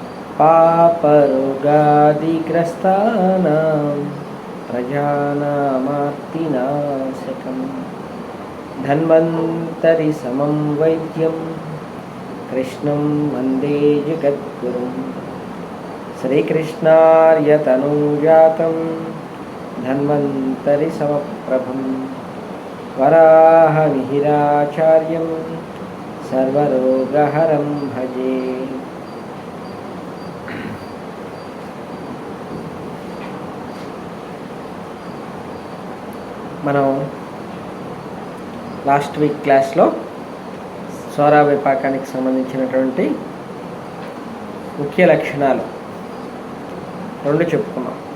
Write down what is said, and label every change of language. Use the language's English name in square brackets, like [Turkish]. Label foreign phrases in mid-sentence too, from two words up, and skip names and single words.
[Sanskrit] पापरोगादिग्रस्तानां प्रजानामार्तिनाशकं धन्वन्तरि समं वैद्यं कृष्णं वन्दे जगद्गुरुं श्रीकृष्णार्यतनुजातं धन्वन्तरि समप्रभं वराहमिहिराचार्यं सर्वरोगहरं भजे. [Telugu] మనం [English] last week [Telugu] క్లాస్లో స్వర విపాకానికి సంబంధించినటువంటి ముఖ్య లక్షణాలు రెండు చెప్పుకున్నాం.